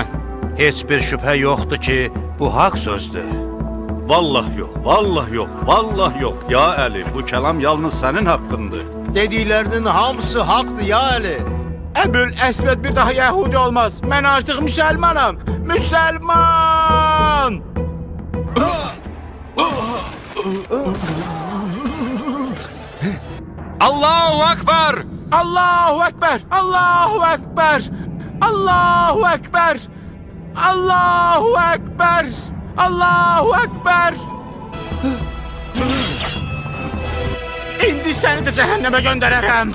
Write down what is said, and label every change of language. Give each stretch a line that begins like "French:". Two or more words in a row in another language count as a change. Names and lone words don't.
Azerbaijani: Heç bir şübhə yoxdur ki, bu haqq sözdür. Vallah yox, vallah yox, vallah yox. Ya Əli, bu kəlam yalnız sənin haqqındır. Dediklərinin hamısı haqqdır ya Əli. Əbül Əsvəd bir daha Yəhudi olmaz. Mən artıq müsəlmanam. Müsəlman!
Arabic: الله أكبر! الله أكبر! الله أكبر! الله أكبر! الله أكبر! الله أكبر!
Azerbaijani: İndi səni də cəhənnəmə göndərərəm.